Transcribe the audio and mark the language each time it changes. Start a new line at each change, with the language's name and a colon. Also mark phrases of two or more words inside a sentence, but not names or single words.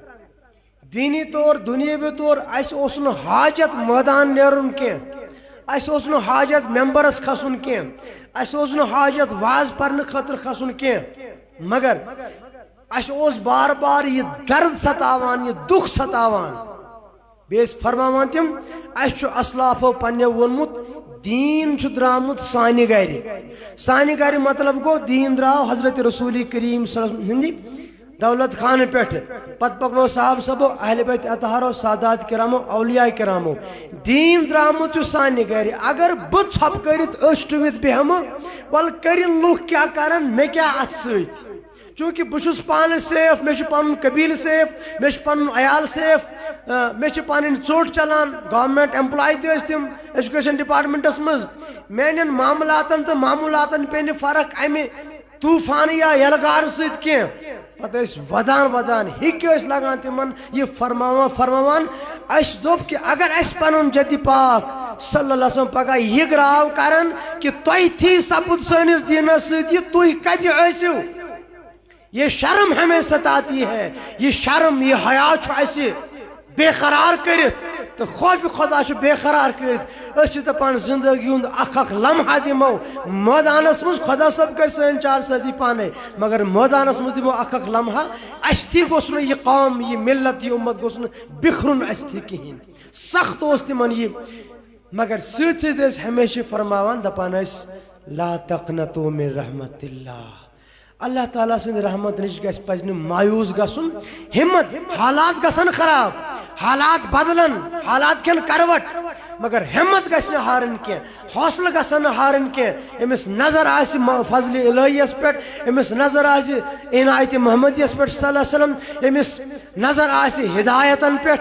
Kashmiri: دینی طور دُنیٲوی طور اَسہِ اوس نہٕ حاجت مٲدان نیرُن کینٛہہ، اَسہِ اوس نہٕ حاجت ممبرس کھسُن کینٛہہ، اَسہِ اوس نہٕ حاجت واز پرنہٕ خٲطرٕ کھسُن کینٛہہ. مگر اَسہِ اوس بار بار یہ درد ستاوان، یہ دُکھ ستاوان. بیٚیہِ ٲسۍ فرماوان تِم اَسہِ چھُ اسلافو پننیو ووٚنمُت دین چھُ درٛامُت سانہِ گرِ. سانہِ گرِ مطلب گوٚو دین درٛاو حضرت رسول کریم
Arabic: صلی اللہ علیہ وسلم
Kashmiri: ہٕنٛدِ دولت خانہٕ پٮ۪ٹھٕ. پتہٕ پکنو صاحب صٲبو اہل بیت اطہارو سادات کرامو اولیاء کرامو. دین درٛامُت چھُ سانہِ گرِ. اگر بہٕ ژھۄپہٕ کٔرِتھ أچھ ٹُوِتھ بیٚہمہٕ وَلہٕ کٔرِنۍ لُکھ کیٛاہ کرن، مےٚ کیٛاہ اَتھ سۭتۍ. چونکہ بہٕ چھُس پانہٕ سیف، مےٚ چھُ پنُن قبیٖلہٕ سیف، مےٚ چھُ پنُن عیال سیف، مےٚ چھِ پنٕنۍ ژوٚٹ چلان.
English: Government employee
Kashmiri: تہِ ٲسۍ تِم
English: education departments
Kashmiri: منٛز. میانٮ۪ن معاملاتن تہٕ معموٗلاتن پیٚیہِ نہٕ فرق امہِ طوٗفانہٕ یا یلغارٕ سۭتۍ کینٛہہ. پتہٕ ٲسۍ ودان ہِکۍ ٲسۍ لگان تِمن یہِ فرماوان. اَسہِ دوٚپ کہِ اگر اَسہِ پنُن جدِ پاک
Arabic: صلی اللہ علیہ وسلم
Kashmiri: پگاہ یہِ گراو کرن کہ تۄہہِ تھی سپُد سٲنِس دیٖنس سۭتۍ یہِ تُہۍ کتہِ ٲسِو.
Urdu: یہ شرم ہمیں ستاتی ہے،
Kashmiri: یہ شرم یہ حیا چھُ اَسہِ بے قرار کرت تو خوف خدا چھُ بے قرار کرت. أسۍ چھِ دپان زندگی ہُنٛد اکھ لمحہ دِمو مٲدانس منٛز. خدا صٲب کر سٲنۍ چار سٲزی پانے، مگر مٲدانس منٛز دِمو اکھ لمحہ. اَسہِ تھی گوٚژھ نہٕ یہِ قوم، یہِ ملت، یہِ اُمت گوٚژھ نہٕ بِکھرُن اَسہِ تھی کِہیٖنۍ. سخت اوس تِمن یہِ، مگر سۭتۍ سۭتۍ ٲسۍ ہمیشہ فرماوان دپان ٲسۍ
Arabic: لا تقنطوا من رحمت اللہ.
Kashmiri: اللہ تعالیٰ سٕنٛدِ رحمت نِش گژھِ پزِ نہٕ مایوٗس گژھُن. ہمت، حالات گژھن خراب، حالات بدلن، حالات کھٮ۪ن کروٹ، مگر ہمت گژھِ نہٕ ہارٕنۍ کینٛہہ، حوصلہٕ گژھن نہٕ ہارٕنۍ کینٛہہ. أمِس نظر آسہِ فضلِ الہیَس پٮ۪ٹھ، أمِس نظر آسہِ عنایتِ محمدیَس پٮ۪ٹھ
Arabic: صلی اللہ علیہ وسلم،
Kashmiri: أمِس نظر آسہِ ہدایتن پٮ۪ٹھ.